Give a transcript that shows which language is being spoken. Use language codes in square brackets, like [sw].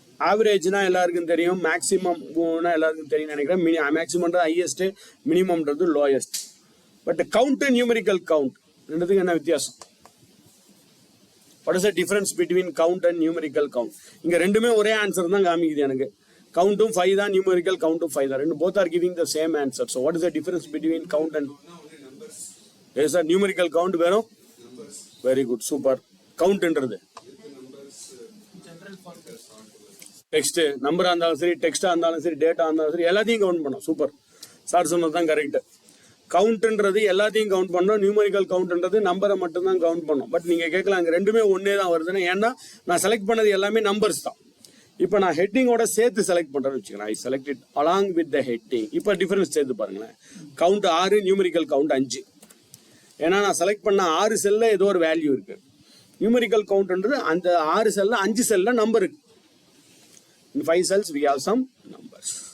[ta] ஆவரேஜ்னா எல்லாருக்கும் தெரியும், மேக்ஸிமம்னா எல்லாருக்கும் தெரியும் நினைக்கிறேன். மேக்ஸிமம்ன்றது highest, மினிமம்ன்றது lowest. But count, numerical count ரெண்டுத்துக்கு என்ன வித்தியாசம்? [en] What is the difference between count and numerical count? [ta] இங்க ரெண்டுமே ஒரே ஆன்சர் தான் காமிக்குது எனக்கு. கவுண்ட்டும் 5 தான், நியூமரிக்கல் கவுண்ட்டும் 5 தான். ரெண்டு [en] both are giving the same answer. So what is the difference between count and yes sir, numerical count [ta] வெறும் [en] very good, super. [ta] கவுண்ட்ன்றது டெக்ஸ்ட் நம்பரா இருந்தாலும் சரி, டெக்ஸ்டா இருந்தாலும் சரி, டேட்டா இருந்தாலும் சரி, எல்லாத்தையும் கவுண்ட் பண்ணோம். சூப்பர் சார் சொன்னது தான் கரெக்ட். கவுண்ட்ன்றது எல்லாத்தையும் கவுண்ட் பண்ணோம், நியூமரிக்கல் கவுண்ட்ன்றது நம்பரை மட்டும் தான் கவுண்ட் பண்ணோம். பட் நீங்க கேட்கலாம் அங்கே ரெண்டுமே ஒன்னே தான் வருதுன்னு. ஏன்னா நான் செலக்ட் பண்ணது எல்லாமே நம்பர்ஸ் தான். இப்போ நான் ஹெட்டிங்கோட சேர்த்து செலக்ட் பண்றேன்னு வச்சுக்கிறேன். [en] I select it along with the heading. [ta] இப்போ டிஃபரன்ஸ் சேர்த்து பாருங்களேன். Count 6, numerical count 5. ஏன்னா நான் செலக்ட் பண்ண 6 செல்ல ஏதோ ஒரு வேல்யூ இருக்கு. நியூமரிக்கல் கவுண்ட்ன்றது அந்த 6 செல்ல 5 செல்ல நம்பர் இருக்கு. [en] In 5 cells we have some numbers.